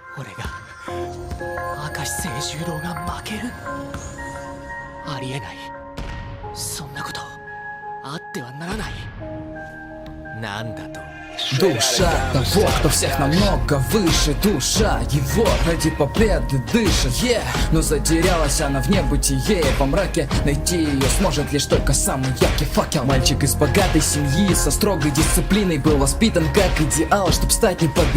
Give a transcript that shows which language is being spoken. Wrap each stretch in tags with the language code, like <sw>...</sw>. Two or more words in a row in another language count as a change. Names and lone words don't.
<ja>俺が明石誠十郎が負ける？ありえない。そんなことあってはならない。なんだと？</ja> <ru>Душа того, кто всех намного выше. Душа его ради победы дышит, но затерялась она в небытие. Во мраке найти ее сможет лишь только самый яркий факел. Мальчик из богатой семьи со строгой дисциплиной был воспитан как идеал, чтоб стать непобедимым.</ru>